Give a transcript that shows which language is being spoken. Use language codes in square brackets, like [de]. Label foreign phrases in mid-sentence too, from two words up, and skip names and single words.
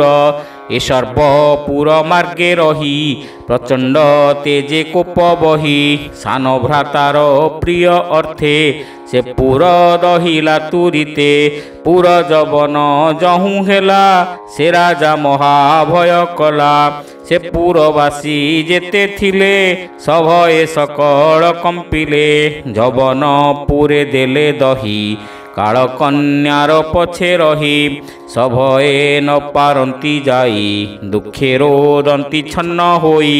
[or] ଏ ସର୍ବପୁର ମାର୍ଗେ ରହି ପ୍ରଚଣ୍ଡ ତେଜେ କୋପ ବହି। ସାନ ଭ୍ରାତାର ପ୍ରିୟ ଅର୍ଥେ ସେ ପୁର ଦହିଲା ତୁରିତେ। ପୁର ଯବନ ଯହୁ ହେଲା ସେ ରାଜା ମହାଭୟ କଲା। ସେ ପୁରବାସୀ ଯେତେ ଥିଲେ ସଭଏ ସକଳ କମ୍ପିଲେ। ଯବନ ପୁରେ ଦେଲେ ଦହି କାଳ କନ୍ୟାର ପଛେ ରହି। ସଭଏ ନ ପାରନ୍ତି ଯାଇ ଦୁଃଖେ ରୋଦନ୍ତି ଛନ୍ନ ହୋଇ।